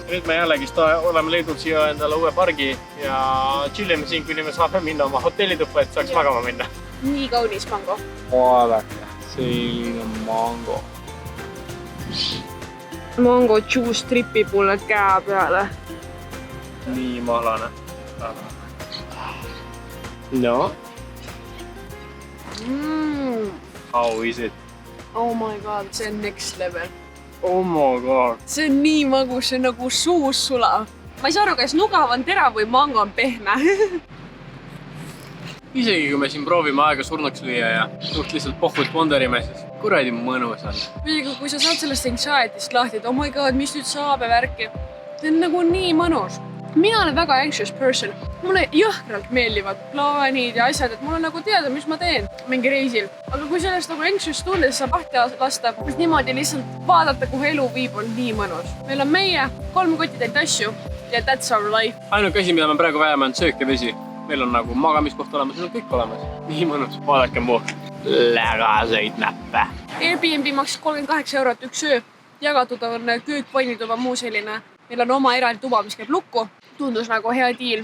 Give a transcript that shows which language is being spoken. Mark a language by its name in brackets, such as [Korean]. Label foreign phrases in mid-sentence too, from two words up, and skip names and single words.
[Estonian] Nüüd me jällegi oleme leidnud siia endale uue pargi ja chillime siin, kuni me saame minna oma hotellituppa, et saaks magama minna. Nii kaunis mango. Vaadake, selline mango. [English] Mango juice [Estonian] tripib mulle käe peale. Nii mahlane. No? [English] How is it? Oh my god, [Estonian] see on [English] next level. Oh my god. [Estonian] See on nii magus, see on nagu suus sulab. Ma ei saa aru, kas nugav on terav või mango on pehme. Isegi kui me siin proovime aega surnuks lüüa ja suht lihtsalt pohvut ponderime, siis kuradi mõnus on. Kui sa saad sellest anxiety'st lahti, et [English] oh my god, [Estonian] mis nüüd saab ja värki. See on nagu nii mõnus. Mina olen väga [English] anxious person. [Estonian] Mulle jõhkralt meeldivad plaanid ja asjad, et mul on nagu teada, mis ma teen mingi reisil. Aga kui sellest nagu anxious tundes saab lahti lasta, siis niimoodi lihtsalt vaadata, kuhu elu viib, on nii mõnus. Meil on meie 3 kotitäit asju ja [English] that's our life. [Estonian] Ainuke asi, mida me praegu vajame, on söök ja vesi. Meil on nagu magamiskoht olemas, meil on kõik olemas. Nii mõnus. Vaadake mu lägaseid näppe. Airbnb maksis 38 € üks öö. Jagatud on köök, vannituba, muu selline. Meil on oma eraldi tuba, mis käib lukku. Tundus nagu hea deal.